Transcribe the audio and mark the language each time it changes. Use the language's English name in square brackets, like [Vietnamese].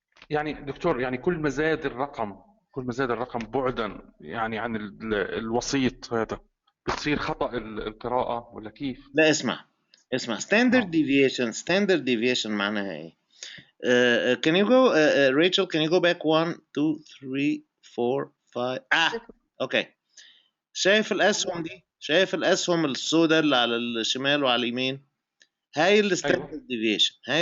[Arabic] يعني دكتور، يعني كل ما زاد الرقم بعدا يعني عن الوسيط هذا بتصير خطأ القراءة ولا كيف؟ لا، اسمع [English] standard deviation [Arabic] معناها ايه؟ [English] Can you go Rachel, can you go back 1 2 3 4 5 okay. [Arabic] شايف الاسهم السوداء اللي على الشمال وعلى اليمين؟ هاي الستاندرد ديفيشن.